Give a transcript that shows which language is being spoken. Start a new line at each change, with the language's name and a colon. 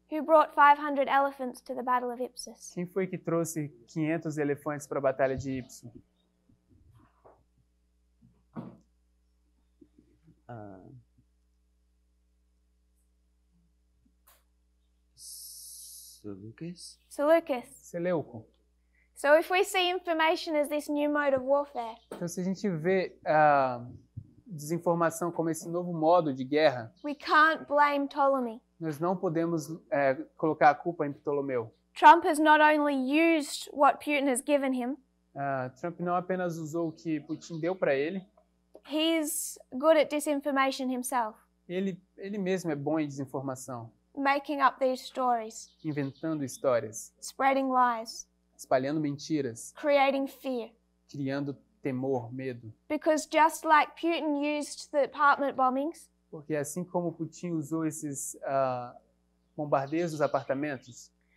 English: Who brought 500 elephants to the Battle of Ipsos?
Portuguese: Quem foi que trouxe 500 elefantes para a Batalha de Ipsos?
English: Seleucus.
Portuguese: Seleuco.
English: So if we see information as this new mode of warfare,
Portuguese: Então, se a gente vê desinformação como esse novo modo de guerra,
English: we can't blame Ptolemy.
Portuguese: nós não podemos colocar a culpa em Ptolomeu.
English: Trump has not only used what Putin has given him,
Portuguese: Trump não apenas usou o que Putin deu para ele,
English: he's good at disinformation himself,
Portuguese: ele mesmo é bom em desinformação,
English: making up these stories,
Portuguese: inventando histórias,
English: spreading lies,
Portuguese: espalhando mentiras,
English: creating fear.
Portuguese: criando temor, medo.
English: Because just like Putin used the apartment bombings,
Portuguese: Porque assim como Putin usou esses bombardeios dos apartamentos,